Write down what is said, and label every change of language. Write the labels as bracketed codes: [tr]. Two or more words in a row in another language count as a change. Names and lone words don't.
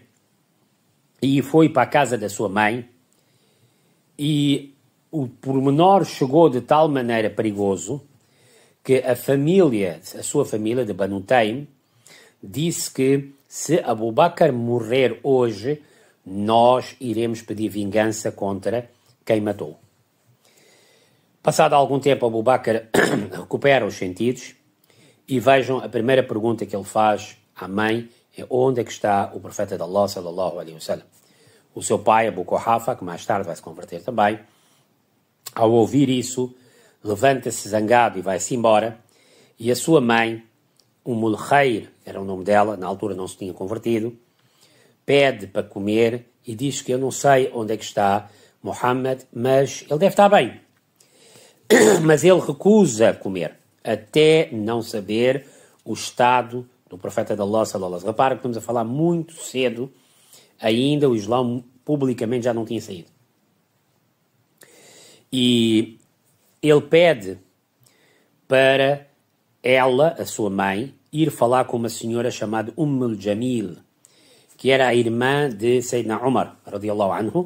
[pt] E foi para a casa da sua mãe e o pormenor chegou de tal maneira perigoso que a sua família de Banu Taym disse que se Abu Bakr morrer hoje, nós iremos pedir vingança contra quem matou. Passado algum tempo, Abu Bakr recupera os sentidos e vejam a primeira pergunta que ele faz à mãe é onde é que está o profeta de Allah, [ar] صلى الله عليه وسلم. [pt] O seu pai, Abu Quhafa, que mais tarde vai se converter também, ao ouvir isso, levanta-se zangado e vai-se embora, e a sua mãe, Khair, era o nome dela, na altura não se tinha convertido, pede para comer e diz que eu não sei onde é que está Muhammad, mas ele deve estar bem. Mas ele recusa comer, até não saber o estado do profeta de Allah, [ar] صلى الله عليه وسلم. [pt] Repara que estamos a falar muito cedo, ainda o Islão publicamente já não tinha saído. E ele pede para ela, a sua mãe, ir falar com uma senhora chamada al-Jamil, que era a irmã de Sayyidina Umar, [ar] رضي الله عنه.